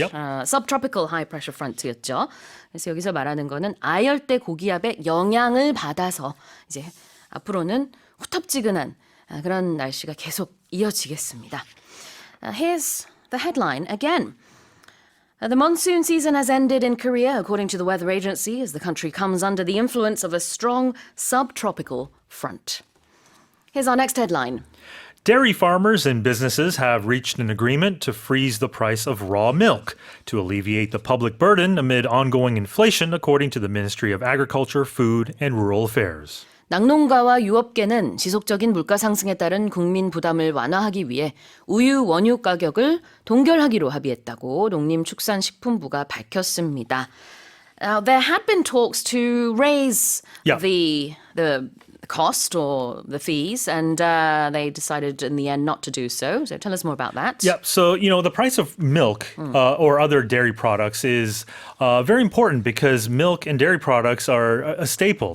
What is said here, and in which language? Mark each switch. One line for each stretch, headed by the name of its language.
English: Yep. subtropical high pressure front였죠.
Korean: 그래서 여기서 말하는 거는 아열대 고기압의 영향을 받아서 이제 앞으로는 후텁지근한 그런 날씨가 계속 이어지겠습니다.
English: Here's the headline again. The monsoon season has ended in Korea, according to the weather agency, as the country comes under the influence of a strong subtropical front. Here's our next headline. Dairy farmers and businesses have reached an agreement to freeze the price of raw milk to alleviate the public burden amid ongoing inflation, according to the Ministry of Agriculture, Food and Rural Affairs.
Korean: 낙농가와 유업계는 지속적인 물가 상승에 따른 국민 부담을 완화하기 위해 우유 원유 가격을 동결하기로 합의했다고 농림축산식품부가 밝혔습니다.
English: There had been talks to raise Yeah. the cost or the fees, and they decided in the end not to do so. So tell us more about that. Yep. So, the price of milk or other dairy products is very important because milk and dairy products are a staple.